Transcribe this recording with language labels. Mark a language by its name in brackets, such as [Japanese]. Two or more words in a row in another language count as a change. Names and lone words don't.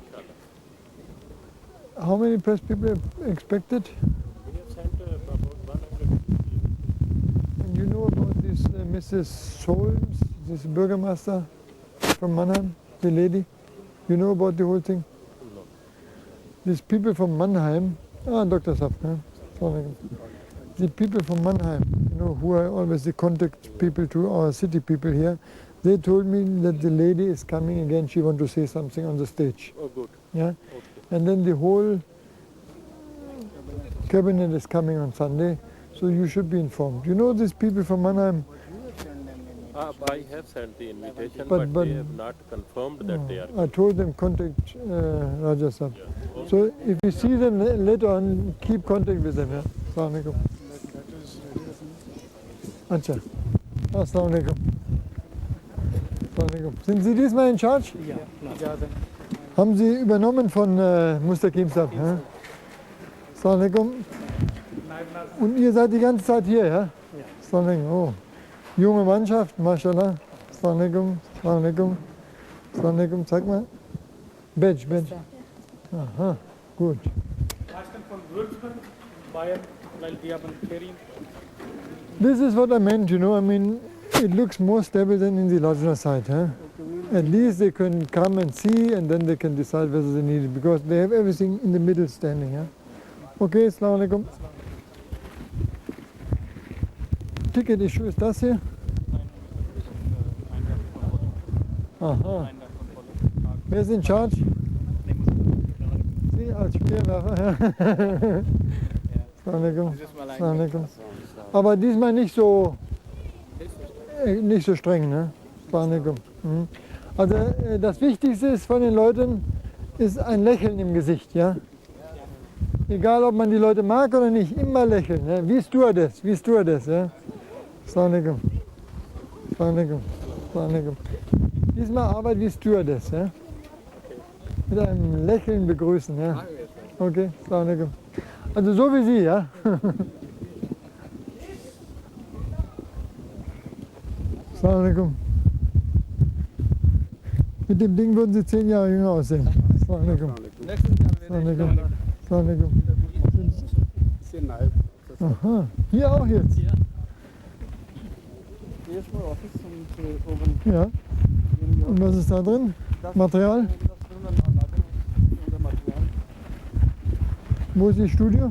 [English] How many press people are expected? We have sent about 100 people. And you know about this Mrs. Solms, this Bürgermeister from Mannheim, the lady? You know about the whole thing? No. These people from Mannheim, Dr. Sapp, huh? [Arabic] Assalamu alaikum. [English] The people from Mannheim, you know, who are always the contact people to our city people here, they told me that the lady is coming again, she wants to say something on the stage. Oh, good. Yeah? Okay. And then the whole cabinet is coming on Sunday, so you should be informed. You know these people from Mannheim? I have sent the invitation, But- but they have not confirmed that they are. I told them contact Raja Saab. Yeah. Okay. So if you see them later on, keep contact with them. Yeah? [Arabic] Assalamu alaikum. Acha. Assalamu alaikum. Assalamu alaikum. [German] Sind Sie diesmal [English] in charge? [German] Ja, klar. Haben Sie übernommen von Mustaqim Saab? Ja? [Arabic] Assalamu alaikum. [German] Und ihr seid die ganze Zeit hier, ja? [Arabic] Assalamu alaikum. [German] Oh. Junge Mannschaft, mashallah. [Arabic] Assalamu alaikum. Assalamu alaikum. Assalamu alaikum. [German] Sag mal. Badge, Badge. Aha, gut. Meistens von Würzburg, Bayern, weil die haben Ferien. [English] This is what I meant, you know. I mean, it looks more stable than in the Lajna side. Huh? At least they can come and see and then they can decide whether they need it because they have everything in the middle standing. Yeah? [Arabic] Okay, Assalamu alaikum. [English] Ticket issue [German] ist das hier? Aha. Wer ist [English] in charge? [German] Sie als Speerwerfer. [Arabic] Assalamu alaikum. Assalamu alaikum. [German] Aber diesmal nicht so streng, ne? [Arabic] Assalamu alaikum. Mhm. [German] Also das Wichtigste ist von den Leuten ist ein Lächeln im Gesicht, ja? Egal ob man die Leute mag oder nicht, immer lächeln, ne? Wie Stewardess, ja? [Arabic] Assalamu alaikum. Assalamu alaikum. Assalamu alaikum. [German] Diesmal Arbeit wie Stewardess, ja? Mit einem Lächeln begrüßen, ja? [Arabic] Okay, Assalamu alaikum. [German] Also so wie Sie, ja? [Arabic] Assalamu alaikum. [German] Mit dem Ding würden Sie 10 Jahre jünger aussehen. [Arabic] Assalamu alaikum. Assalamu alaikum. Assalamu alaikum. [German] Aha, hier auch jetzt. Hier ist mein Office und oben Ja. Und was ist da drin? Material? das drin an Anlagen und Material. Wo ist Ihr Studio?